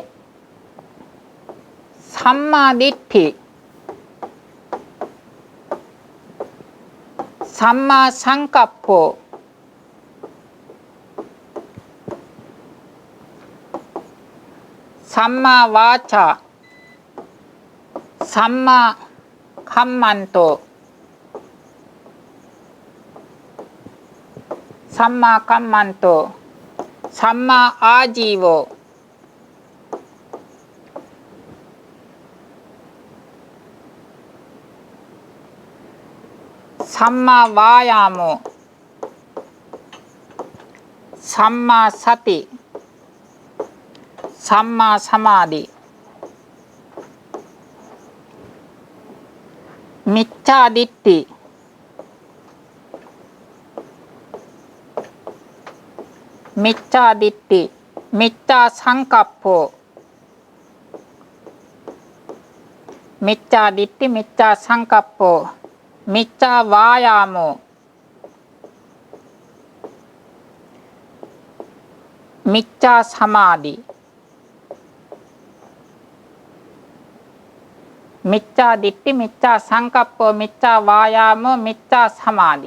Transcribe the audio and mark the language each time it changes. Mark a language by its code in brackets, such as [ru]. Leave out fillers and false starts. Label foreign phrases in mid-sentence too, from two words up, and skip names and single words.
[pi] සම්මා දිට්ඨි, සම්මා සංකප්පෝ, සම්මා වාචා, සම්මා කම්මන්තෝ, සම්මා ආජීවෝ, සම්මා වායාමෝ, සම්මා සති, සම්මා සමාධි, මිච්ඡා දිට්ඨි, මිච්ඡා සංකප්පෝ, මිච්ඡා සංකප්පෝ, මිච්ඡා වායාමෝ, මිච්ඡා සමාධි, මිච්ඡා දිට්ඨි, මිච්ඡා සංකප්පෝ, මිච්ඡා වායාමෝ, මිච්ඡා සමාධි.